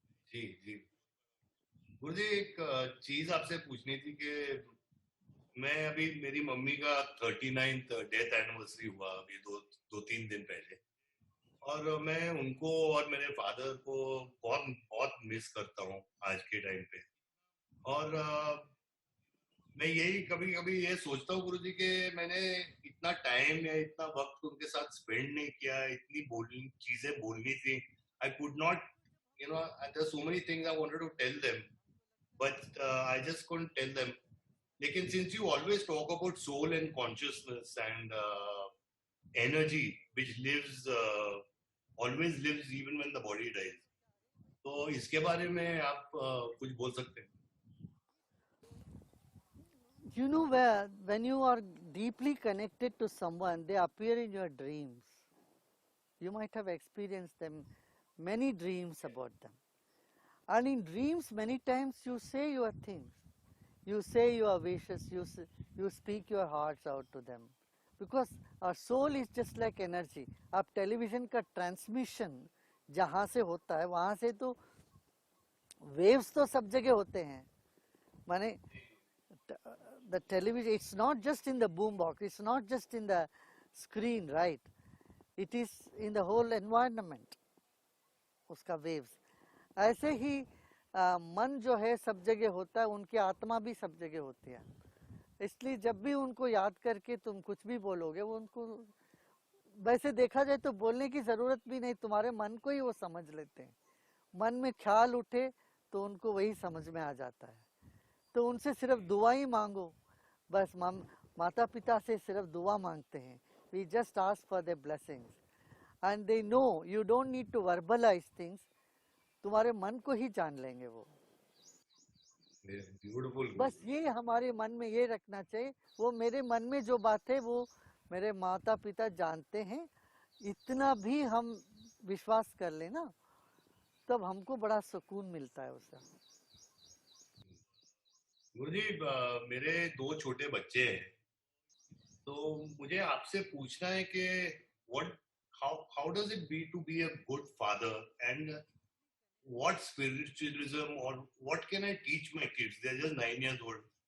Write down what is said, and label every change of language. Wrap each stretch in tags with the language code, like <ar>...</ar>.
<hi>जी जी गुरुजी, एक चीज आपसे पूछनी थी कि मैं अभी, मेरी मम्मी का 39th डेथ एनिवर्सरी हुआ अभी दो तीन दिन पहले, और मैं उनको और मेरे फादर को बहुत बहुत मिस करता हूँ आज के टाइम पे। और मैं यही कभी कभी ये सोचता हूँ गुरुजी कि मैंने इतना टाइम या इतना वक्त उनके साथ स्पेंड नहीं किया, इतनी चीजें बोलनी थी।</hi> <en>I could not, you know, there are so many things I wanted to tell them, but I just couldn't tell them.</en> <hi>लेकिन</hi> <en>since you always talk about soul and consciousness and energy which lives, always lives even when the body dies,</en> <hi>तो इसके बारे में आप कुछ बोल सकते हैं?</hi> <en>You know, when you are deeply connected to someone, they appear in your dreams. You might have experienced them, many dreams about them. And in dreams, many times you say your things, you say your wishes, you speak your hearts out to them. Because our soul is just like energy.</en> <hi>अब television का transmission जहाँ से होता है, वहाँ से तो waves तो सब जगह होते हैं।</hi> <en>माने the television, it's not just in the boom box, it's not just in the screen, right? It is in the whole environment, उसका waves।</en> <hi>ऐसे ही मन जो है सब जगह होता है, उनकी आत्मा भी सब जगह होती है। इसलिए जब भी उनको याद करके तुम कुछ भी बोलोगे, वो उनको, वैसे देखा जाए तो बोलने की ज़रूरत भी नहीं, तुम्हारे मन को ही वो समझ लेते हैं। मन में ख्याल उठे तो उनको वही समझ में आ जाता है। तो उनसे सिर्फ दुआ ही मांगो, बस माता पिता से सिर्फ दुआ मांगते हैं।</hi> <en>We just ask for their blessings and they know you don't need to verbalize things,</en> <hi>तुम्हारे मन को ही जान लेंगे वो।</hi> <en>Beautiful.</en> <hi>बस ये हमारे मन में ये रखना चाहिए, वो मेरे मन में जो बात है वो मेरे माता पिता जानते हैं, इतना भी हम विश्वास कर लेना, तब हमको बड़ा सुकून मिलता है उससे। गुरुजी, मेरे दो छोटे बच्चे हैं, तो मुझे आपसे पूछना है कि</hi> <en>how does it be to be a good father, and what spiritualism or what can I teach my kids? They're just 9 years old.</en>